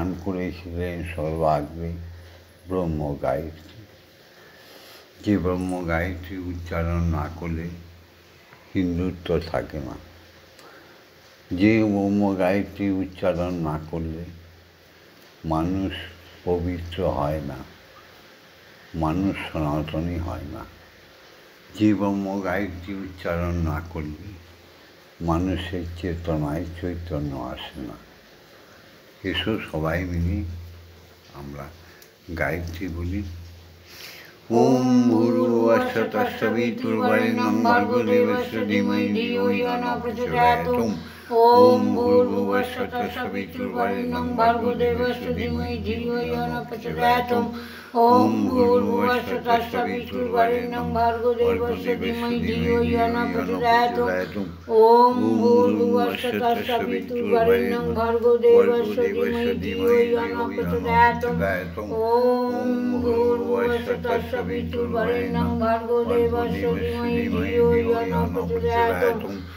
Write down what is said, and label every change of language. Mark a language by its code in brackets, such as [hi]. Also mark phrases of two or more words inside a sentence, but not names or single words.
[bn] করেছিলেন সর্বাগ্রে ব্রহ্ম গায়ত্রী যে ব্রহ্ম গায়ত্রী উচ্চারণ না করলে হিন্দুত্ব থাকে না যে ব্রহ্ম গায়ত্রী উচ্চারণ না করলে মানুষ পবিত্র হয় না মানুষ সনাতনী হয় না যে ব্রহ্ম গায়ত্রী উচ্চারণ না করলে মানুষের চেতনায় চৈতন্য আসে না এসো সবাই মিলে আমরা গায়ত্রী বলি [sa] ओम् भूर्भुवः स्वः सवितुर्वरेण्यं भर्गो देवस्य धीमहि धियो यो नः प्रचोदयात् ओम् भूर्भुवः स्वः सवितुर्वरेण्यं भर्गो देवस्य धीमहि धियो यो नः प्रचोदयात् ओम् भूर्भुवः स्वः सवितुर्वरेण्यं भर्गो देवस्य धीमहि धियो यो नः प्रचोदयात् ओम् भूर्भुवः स्वः सवितुर्वरेण्यं भर्गो देवस्य धीमहि धियो यो नः प्रचोदयात् ओम् भूर्भुवः स्वः सवितुर्वरेण्यं भर्गो देवस्य धीमहि धियो यो नः प्रचोदयात्